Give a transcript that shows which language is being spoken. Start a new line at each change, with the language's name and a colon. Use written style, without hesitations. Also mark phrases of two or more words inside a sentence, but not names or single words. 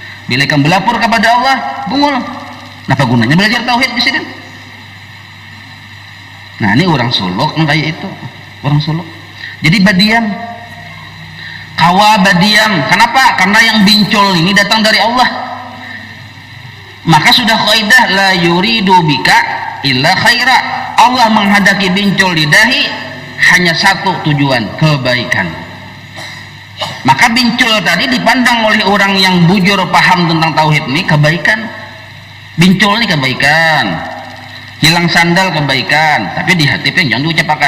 Banjar: Bila ikam berlapor kepada Allah bungul Apa gunanya belajar tauhid di sini? Nah, ini orang suluk kayak itu, orang suluk. Jadi badiam, kawa badiam. Kenapa? Karena yang bincul ini datang dari Allah. Maka sudah kaidah
Arabic: la yuridu bika illa khaira.
Banjar: Allah menghadaki bincul di dahi hanya satu tujuan, kebaikan. Maka bincul tadi dipandang oleh orang yang bujur paham tentang tauhid ini kebaikan. Bincul ini kebaikan, hilang sandal kebaikan, tapi di hati jangan diucapkan.